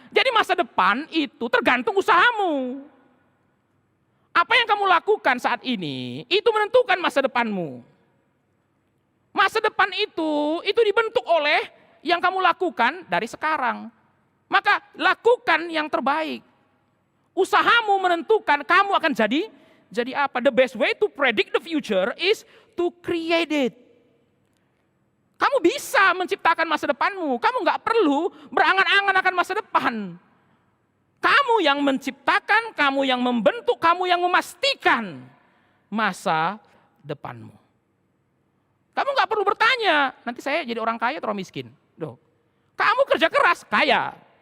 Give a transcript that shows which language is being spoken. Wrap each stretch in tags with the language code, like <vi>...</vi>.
<id>Jadi masa depan itu tergantung usahamu. Apa yang kamu lakukan saat ini, itu menentukan masa depanmu. Masa depan itu dibentuk oleh yang kamu lakukan dari sekarang. Maka lakukan yang terbaik. Usahamu menentukan kamu akan jadi apa.</id> <en>The best way to predict the future is to create it.</en> <id>Kamu bisa menciptakan masa depanmu. Kamu nggak perlu berangan-angan akan masa depan. Kamu yang menciptakan, kamu yang membentuk, kamu yang memastikan masa depanmu. Kamu nggak perlu bertanya, nanti saya jadi orang kaya atau orang miskin. Duh, kamu kerja keras, kaya.</id>